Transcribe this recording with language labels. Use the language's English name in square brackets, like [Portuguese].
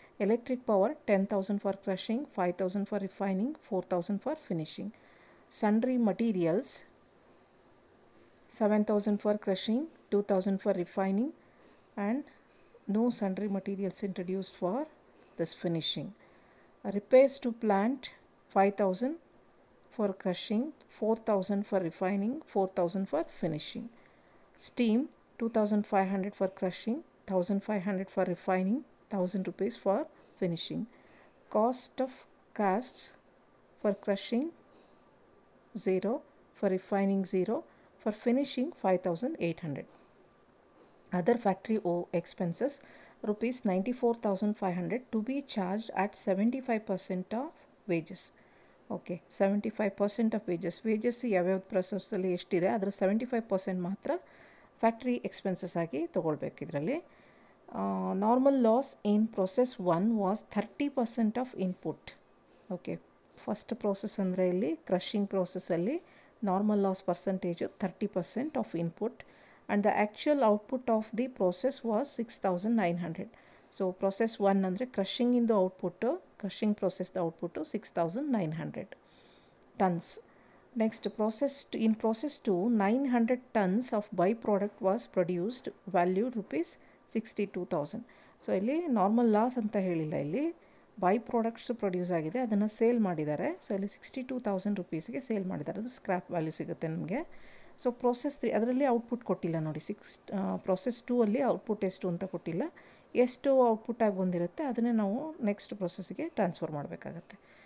[English] Electric power 10,000 for crushing, 5,000 for refining, 4,000 for finishing. Sundry materials 7,000 for crushing, 2,000 for refining, and no sundry materials introduced for this finishing. Repairs to plant 5,000 for crushing, 4,000 for refining, 4,000 for finishing. Steam 2,500 for crushing, 1,500 for refining, ₹1,000 for finishing. Cost of casts for crushing 0, for refining 0, for finishing 5,800. Other factory expenses ₹94,500 to be charged at 75% of wages. [Kannada] Okay, 75% of wages ಯಾವ್ಯಾವ ಪ್ರೊಸೆಸ್ಸಲ್ಲಿ ಎಷ್ಟಿದೆ ಅದರ 75% ಮಾತ್ರ factory expenses ಆಗಿ ತೊಗೊಳ್ಬೇಕು. ಇದರಲ್ಲಿ [English] Normal loss in process 1 was 30% of input. [Kannada] Okay, first process ಅಂದರೆ ಇಲ್ಲಿ crushing ಪ್ರೋಸೆಸ್ಸಲ್ಲಿ normal loss percentage [English] 30% of input. And the actual output of the process was 6,900. So process 1 [Kannada] ಅಂದರೆ [English] crushing in the output, crushing process the output 6,900 tons. Next in process 2 900 tons of byproduct was produced, valued ₹62,000. [Kannada] So ಇಲ್ಲಿ normal loss ಅಂತ ಹೇಳಿಲ್ಲ, ಇಲ್ಲಿ by products produce ಆಗಿದೆ, ಅದನ್ನು sale ಮಾಡಿದ್ದಾರೆ. So ಇಲ್ಲಿ ₹62,000 sale ಮಾಡಿದ್ದಾರೆ. ಅದು ಸ್ಕ್ರ್ಯಾಪ್ ವ್ಯಾಲ್ಯೂ ಸಿಗುತ್ತೆ ನಮಗೆ. ಸೊ ಪ್ರೋಸೆಸ್ 3 ಅದರಲ್ಲಿ ಔಟ್ಪುಟ್ ಕೊಟ್ಟಿಲ್ಲ ನೋಡಿ. ಪ್ರೋಸೆಸ್ 2 ಅಲ್ಲಿ ಔಟ್ಪುಟ್ ಎಷ್ಟು ಅಂತ ಕೊಟ್ಟಿಲ್ಲ. ಎಷ್ಟು ಔಟ್ಪುಟ್ ಆಗಿ ಬಂದಿರುತ್ತೆ ಅದನ್ನೇ ನಾವು ನೆಕ್ಸ್ಟ್ ಪ್ರೊಸೆಸ್ಗೆ ಟ್ರಾನ್ಸ್ಫರ್ ಮಾಡಬೇಕಾಗತ್ತೆ.